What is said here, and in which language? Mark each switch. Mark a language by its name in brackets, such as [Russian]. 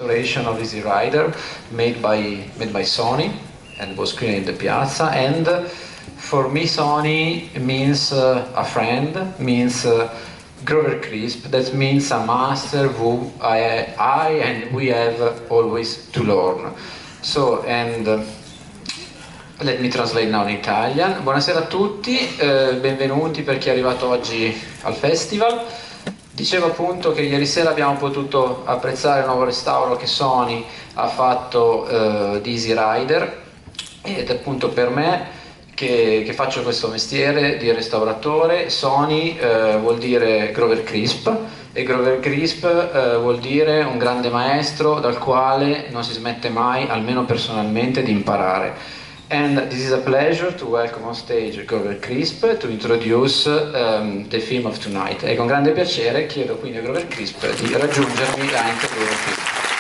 [English] restoration of Easy Rider made by Sony and was screened in the Piazza. And for me, Sony means a friend, means Grover Crisp. That means a master who I and we have always to learn. So, and let me translate now in Italian. [Italian] Buonasera a tutti, benvenuti per chi è arrivato oggi al festival. Dicevo appunto che ieri sera abbiamo potuto apprezzare il nuovo restauro che Sony ha fatto di Easy Rider, ed appunto per me che faccio questo mestiere di restauratore, Sony vuol dire Grover Crisp, e Grover Crisp vuol dire un grande maestro dal quale non si smette mai, almeno personalmente, di imparare. [English] And this is a pleasure to welcome on stage Grover Crisp to introduce the film of tonight. [Italian] E con grande piacere chiedo quindi a Grover Crisp di raggiungermi anche Grover Crisp.